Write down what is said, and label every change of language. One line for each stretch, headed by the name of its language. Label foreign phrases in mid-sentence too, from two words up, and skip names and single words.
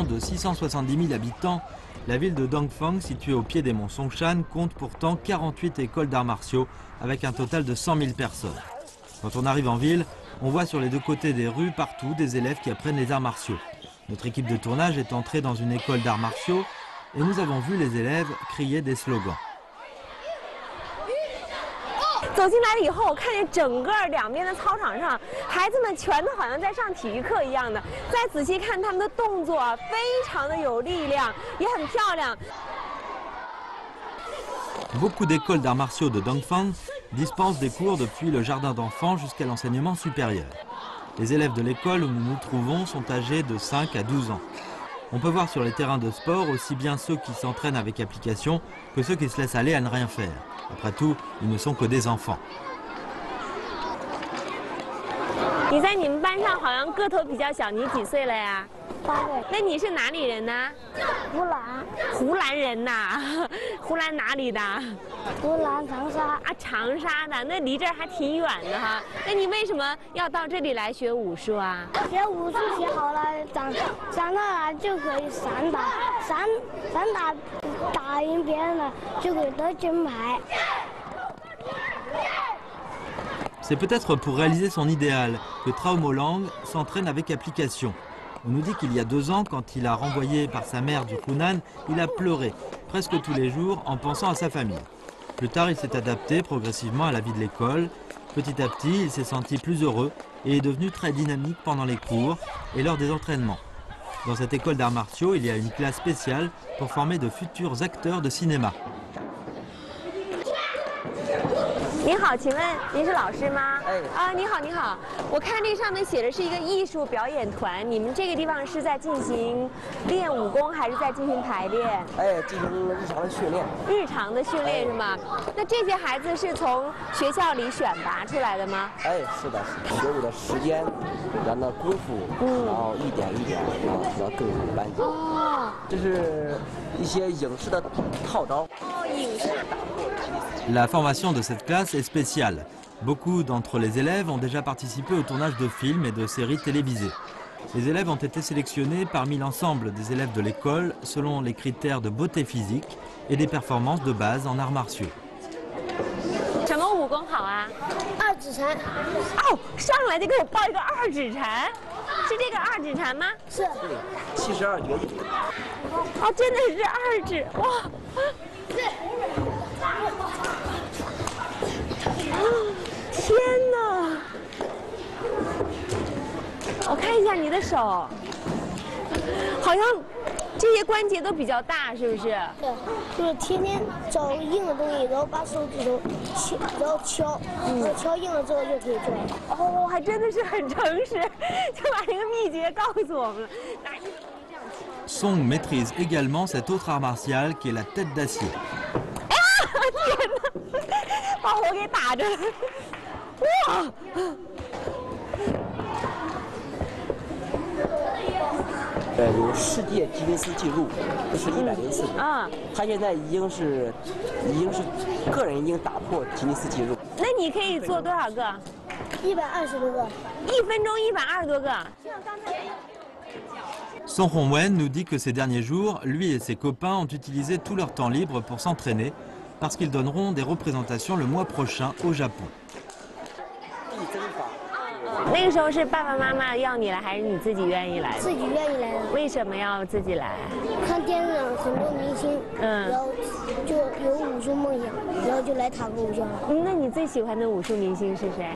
French: de 670 000 habitants, la ville de Dongfang, située au pied des monts Songshan, compte pourtant 48 écoles d'arts martiaux avec un total de 100 000 personnes. Quand on arrive en ville, on voit sur les 2 côtés des rues partout des élèves qui apprennent les arts martiaux. Notre équipe de tournage est entrée dans une école d'arts martiaux et nous avons vu les élèves crier des slogans.
Chinese: 走进来了以后，我看见整个2边的操场上，孩子们全都好像在上体育课一样的。再仔细看他们的动作，非常的有力量，也很漂亮。
French: Beaucoup d'écoles d'arts martiaux de Dongfang dispensent des cours depuis le jardin d'enfants jusqu'à l'enseignement supérieur. Les élèves de l'école où nous nous trouvons sont âgés de 5 à 12 ans. On peut voir sur les terrains de sport aussi bien ceux qui s'entraînent avec application que ceux qui se laissent aller à ne rien faire. Après tout, ils ne sont que des enfants.
Chinese: 你你在你们班上好像个头比较小，你几岁了呀 8岁。那你是哪里人呢？湖南。湖南人呐，湖南哪里的？湖南长沙。啊，长沙的，那离这儿还挺远的哈。那你为什么要到这里来学武术啊？学武术学好了，长大了就可以散打，打赢别人了就可以得金牌。
French: C'est peut-être pour réaliser son idéal que Traomolang s'entraîne avec application. On nous dit qu'il y a 2 ans, quand il a renvoyé par sa mère du Hunan, il a pleuré presque tous les jours en pensant à sa famille. Plus tard, il s'est adapté progressivement à la vie de l'école. Petit à petit, il s'est senti plus heureux et est devenu très dynamique pendant les cours et lors des entraînements. Dans cette école d'arts martiaux, il y a une classe spéciale pour former de futurs acteurs de cinéma.
Chinese: 您好，请问您是老师吗？啊，你好，你好。我看这上面写的是一个艺术表演团，你们这个地方是在进行练武功，还是在进行排练？进行日常的训练。日常的训练是吗？那这些孩子是从学校里选拔出来的吗？是的，学武的时间，然后功夫，然后一点一点，然后提到更好的班级。哦，这是一些影视的套招。哦，影视。
French: La formation de cette classe est spéciale. Beaucoup d'entre les élèves ont déjà participé au tournage de films et de séries télévisées. Les élèves ont été sélectionnés parmi l'ensemble des élèves de l'école selon les critères de beauté physique et des performances de base en arts martiaux.
Chinese: 什么武功好啊？2指禅。哦，上来就给我报一个2指禅，是这个2指禅吗？是。 72绝技。哦，真的是2指，哇！ 天哪！我看一下你的手，好像这些关节都比较大，是不是？对，就是天天找硬的东西，然后把手指头敲，然后敲硬了之后就可以做。哦，还真的是很诚实，就把这个秘诀告诉我们了。
French: Song maîtrise également cet autre art martial qui est la tête d'acier.
Chinese: 天哪，把我给打着了！哇！有世界吉尼斯纪录，这是104年。啊，他现在已经是个人已经打破吉尼斯纪录。那你可以做多少个？120多个。 1分钟120多个。
French: Song Hongwen nous dit que ces derniers jours, lui et ses copains ont utilisé tout leur temps libre pour s'entraîner parce qu'ils donneront des représentations le mois prochain au Japon.
Chinese: 那个时候是爸爸妈妈要你来，还是你自己愿意来的？自己愿意来的。为什么要自己来？看电视上很多明星，然后就有武术梦想，然后就来塔克武校了。那你最喜欢的武术明星是谁？